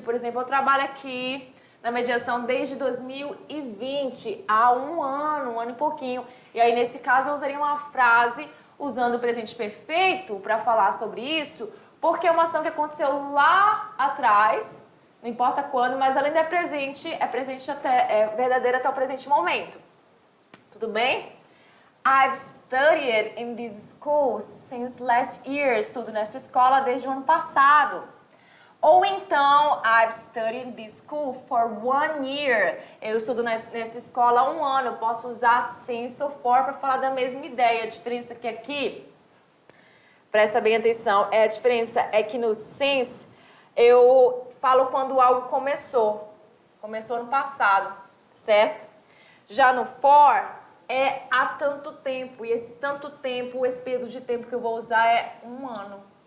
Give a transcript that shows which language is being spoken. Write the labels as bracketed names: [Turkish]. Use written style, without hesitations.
[Portuguese] Por exemplo, eu trabalho aqui na mediação desde 2020, há um ano e pouquinho. E aí, nesse caso, eu usaria uma frase usando o presente perfeito para falar sobre isso, porque é uma ação que aconteceu lá atrás, não importa quando, mas ela ainda é presente verdadeira até o presente momento. Tudo bem? [English] I've studied in this school since last year. [Portuguese] Estudo nessa escola desde o ano passado. Ou então, [English] I've studied in this school for 1 year. [Portuguese] Eu estudo nessa escola há um ano. Eu posso usar since ou for para falar da mesma ideia. A diferença que aqui, presta bem atenção, a diferença é que no since eu falo quando algo começou. Começou no passado, certo? Já no for é há tanto tempo. E esse tanto tempo, esse período de tempo que eu vou usar é um ano.